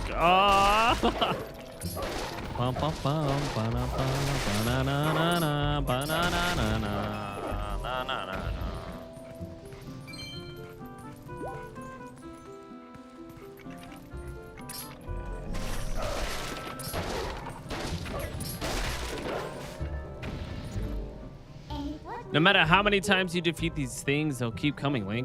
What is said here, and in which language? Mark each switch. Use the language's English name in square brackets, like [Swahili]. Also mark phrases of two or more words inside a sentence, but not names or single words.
[English] Ah! Bum, bum, bum, ba-na, ba-na, ba-na-na-na, ba-na-na-na-na, na-na-na-na. No matter how many times you defeat these things, they'll keep coming, Link.